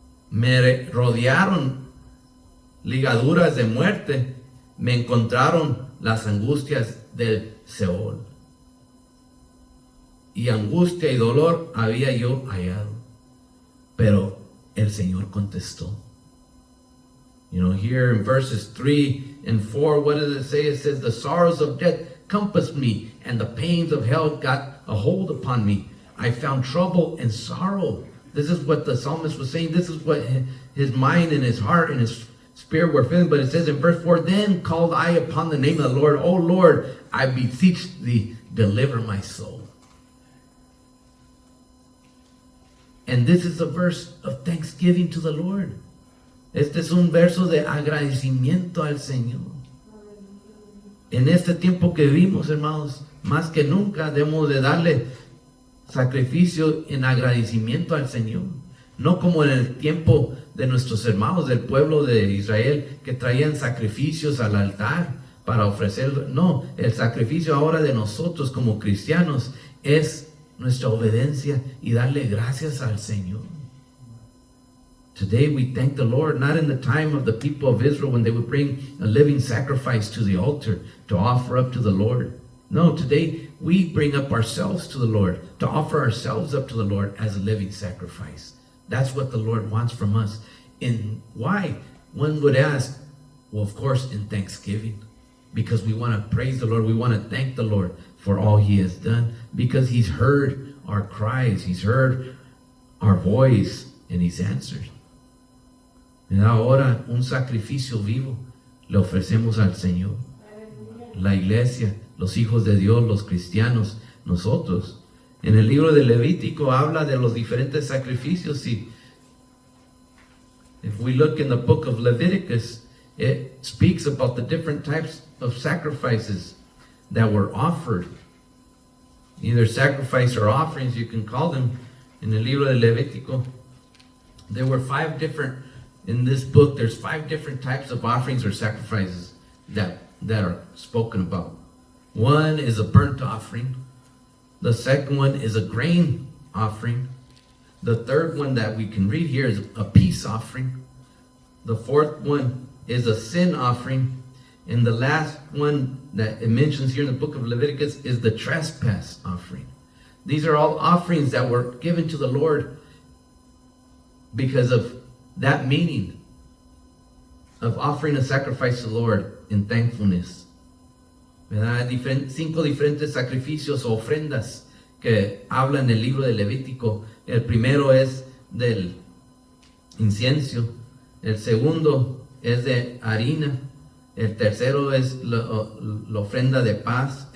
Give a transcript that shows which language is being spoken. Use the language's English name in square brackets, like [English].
[Spanish] Me rodearon ligaduras de muerte, me encontraron las angustias del Seol. Y angustia y dolor había yo hallado. Pero el Señor contestó. [English] You know, here in verses 3 and 4, what does it say? It says, the sorrows of death compassed me, and the pains of hell got a hold upon me. I found trouble and sorrow. This is what the psalmist was saying. This is what his mind and his heart and his spirit were feeling. But it says in verse 4, then called I upon the name of the Lord. O Lord, I beseech thee, deliver my soul. And this is a verse of thanksgiving to the Lord. [Spanish] Este es un verso de agradecimiento al Señor. En este tiempo que vivimos, hermanos, más que nunca debemos de darle sacrificio en agradecimiento al Señor. No como en el tiempo de nuestros hermanos del pueblo de Israel que traían sacrificios al altar para ofrecer. No, el sacrificio ahora de nosotros como cristianos es nuestra obediencia y darle gracias al Señor. [English] Today we thank the Lord, not in the time of the people of Israel when they would bring a living sacrifice to the altar to offer up to the Lord. No, today we bring up ourselves to the Lord, to offer ourselves up to the Lord as a living sacrifice. That's what the Lord wants from us. And why? One would ask, well, of course, in thanksgiving, because we want to praise the Lord. We want to thank the Lord for all He has done, because He's heard our cries. He's heard our voice, and He's answered. [Spanish] Y ahora un sacrificio vivo le ofrecemos al Señor. La iglesia, los hijos de Dios, los cristianos, nosotros. En el libro de Levítico habla de los diferentes sacrificios. [English] Y if we look in the book of Leviticus, it speaks about the different types of sacrifices that were offered. Either sacrifice or offerings, you can call them. [Spanish] En el libro de Levítico [English] there were in this book, there's 5 different types of offerings or sacrifices that are spoken about. One is a burnt offering. The second one is a grain offering. The third one that we can read here is a peace offering. The fourth one is a sin offering. And the last one that it mentions here in the book of Leviticus is the trespass offering. These are all offerings that were given to the Lord because of that meaning of offering a sacrifice to the Lord in thankfulness. [Spanish] ¿Verdad? 5 diferentes sacrificios o ofrendas que habla en el libro de Levítico. El primero es del incienso. El segundo es de harina. El tercero es la ofrenda de paz.